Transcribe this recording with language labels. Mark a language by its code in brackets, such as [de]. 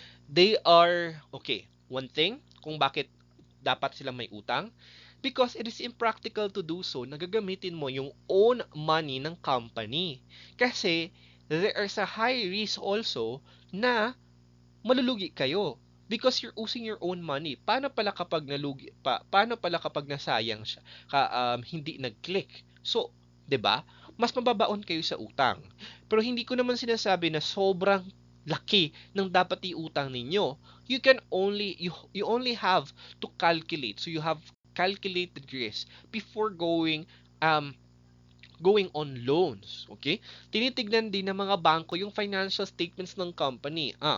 [tl] They are, okay, one thing, kung bakit dapat silang may utang, [en] because it is impractical to do so, [tl] nagagamitin mo yung own money ng company. Kasi, [en] there is a high risk also [tl] na malulugi kayo [en] because you're using your own money. [tl] Paano pala kapag nalugi pa? Paano pala kapag nasayang siya? Hindi nag-click. So, 'di ba? Mas mababaon kayo sa utang. Pero hindi ko naman sinasabi na sobrang laki ng dapat iutang ninyo. [en] You only have to calculate. So you have calculated risk before going on loans. Okay? [tl] Tinitignan din ng mga bangko yung financial statements ng company.